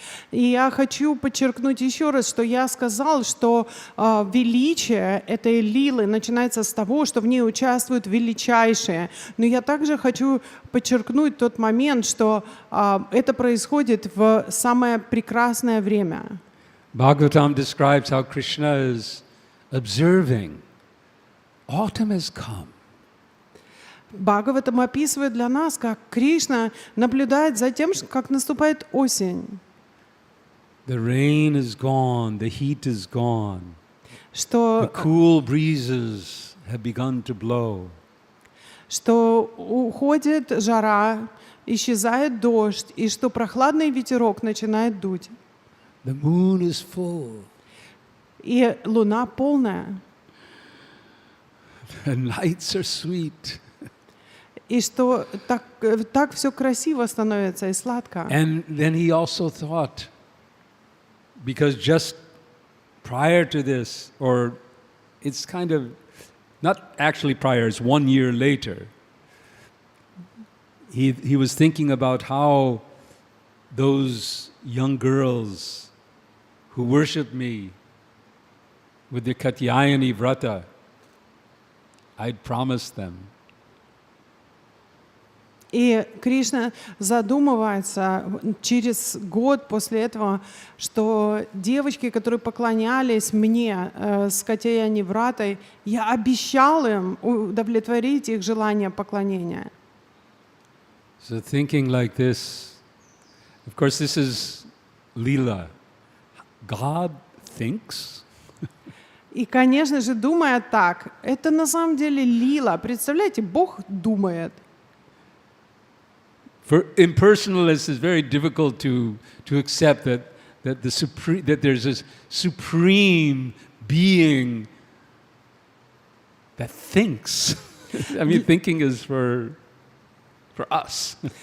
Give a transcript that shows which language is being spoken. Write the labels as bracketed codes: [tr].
[ru] И я хочу подчеркнуть еще раз, что я сказал, что величие этой лилы начинается с того, что в ней участвуют величайшие. Но я также хочу подчеркнуть тот момент, что это происходит в самое прекрасное время. [en] Bhagavatam describes how Krishna is observing. Autumn has come. [ru] Бхагаватам описывает для нас, как Кришна наблюдает за тем, как наступает осень. [en] The rain is gone, the heat is gone. The [ru] Что [en] cool breezes have begun to blow. [ru] что уходит жара, исчезает дождь, и что прохладный ветерок начинает дуть. [en] The moon is full. [ru] И луна полная. [en] And lights are sweet. [ru] И что так все красиво становится и сладко. [en] And then he also thought, because just prior to this, or it's kind of, not actually prior, it's 1 year later, he was thinking about how those young girls who worship me with the Katyayani Vrata, I'd promised them. [ru] И Кришна задумывается через год после этого, что девочки, которые поклонялись мне с Катяяни Вратой, я обещал им удовлетворить их желание поклонения. [en] So thinking like this, of course this is Leela. God thinks. [ru] И, конечно же, думая так, это на самом деле лила. Представляете, Бог думает. [en] For impersonalists, it's very difficult to accept that there's a supreme being that thinks. I mean, thinking is for us.